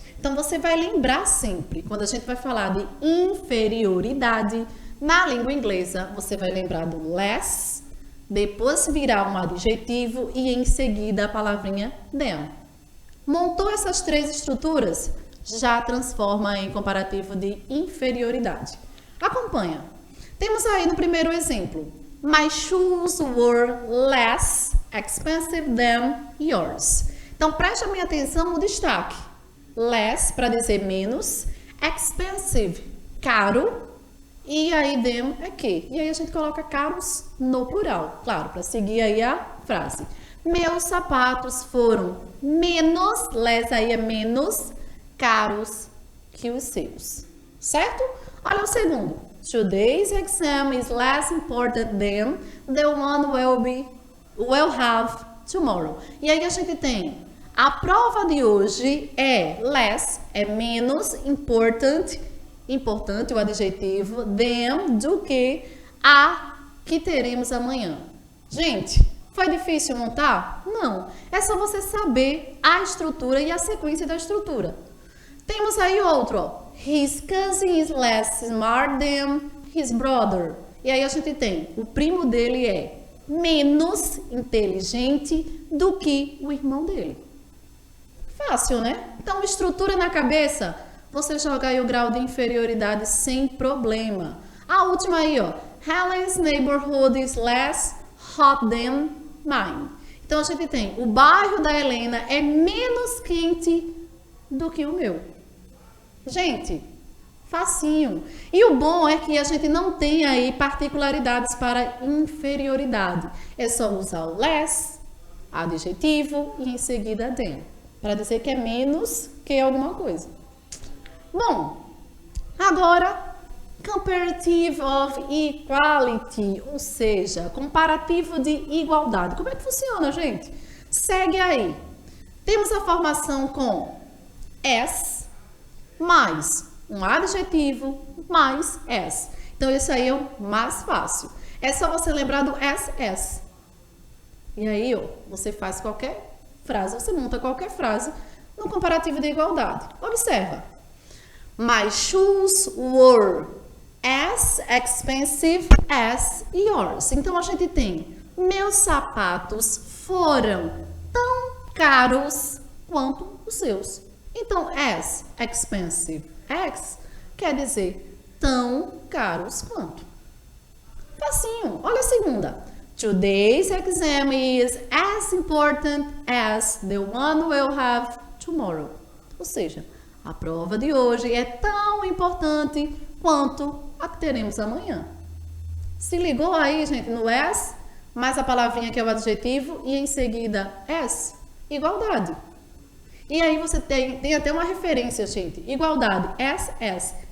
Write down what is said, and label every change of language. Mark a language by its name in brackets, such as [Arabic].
[Portuguese] Então, você vai lembrar sempre, quando a gente vai falar de inferioridade, na língua inglesa, você vai lembrar do less, depois virar um adjetivo e em seguida a palavrinha them. Montou essas 3 estruturas, já transforma em comparativo de inferioridade. Acompanha. Temos aí no primeiro exemplo, [English] my shoes were less expensive than yours. [Portuguese] Então, preste a minha atenção no destaque. Less para dizer menos, expensive, caro, e aí them é que. E aí a gente coloca caros no plural, claro, para seguir aí a frase. Meus sapatos foram menos, less aí é menos, caros que os seus, certo? Olha o segundo. [English] Today's exam is less important than the one we'll have tomorrow. [Portuguese] E aí a gente tem a prova de hoje é less, é menos, importante o adjetivo, than, do que a que teremos amanhã. Gente, foi difícil montar? Não. É só você saber a estrutura e a sequência da estrutura. Temos aí outro, ó. [English] His cousin is less smart than his brother. [Portuguese] E aí a gente tem, o primo dele é menos inteligente do que o irmão dele. Fácil, né? Então, estrutura na cabeça, você joga aí o grau de inferioridade sem problema. A última aí, ó. [English] Helen's neighborhood is less hot than mine. [Portuguese] Então, a gente tem, o bairro da Helena é menos quente do que o meu. Gente, facinho. E o bom é que a gente não tem aí particularidades para inferioridade. É só usar o less, adjetivo e em seguida than, para dizer que é menos que alguma coisa. Bom, agora, [English] comparative of equality, [Portuguese] ou seja, comparativo de igualdade. Como é que funciona, gente? Segue aí. Temos a formação com as mais um adjetivo mais as. Então, esse aí é o mais fácil. É só você lembrar do as. E aí, ó, você faz qualquer frase, você monta qualquer frase no comparativo de igualdade. Observa. [English] My shoes were as expensive as yours. [Portuguese] Então, a gente tem meus sapatos foram tão caros quanto os seus. Então, [English] as expensive as [Portuguese] quer dizer tão caros quanto. Facinho. Olha a segunda. [English] Today's exam is as important as the one we'll have tomorrow. [Portuguese] Ou seja, a prova de hoje é tão importante quanto a que teremos amanhã. Se ligou aí, gente, no as, mais a palavrinha que é o adjetivo e em seguida as, igualdade. E aí você tem até uma referência, gente, igualdade, as.